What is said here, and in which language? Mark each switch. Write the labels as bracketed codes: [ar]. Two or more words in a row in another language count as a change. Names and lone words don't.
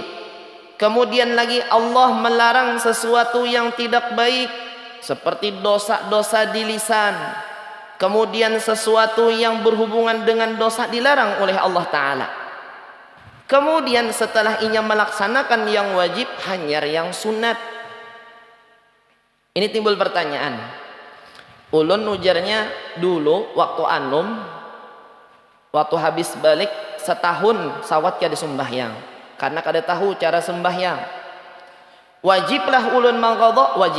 [id] Kemudian lagi Allah melarang sesuatu yang tidak baik, seperti dosa-dosa di lisan. Kemudian sesuatu yang berhubungan dengan dosa dilarang oleh Allah Ta'ala. Kemudian setelah ia melaksanakan yang wajib, hanya yang sunat. Ini timbul pertanyaan. [bjn] Ulun ujarnya dulu waktu anum, waktu habis balik setahun sawat kada sembahyang. Karena kada tahu cara sembahyang. Wajiblah ulun mangqadha, wajib.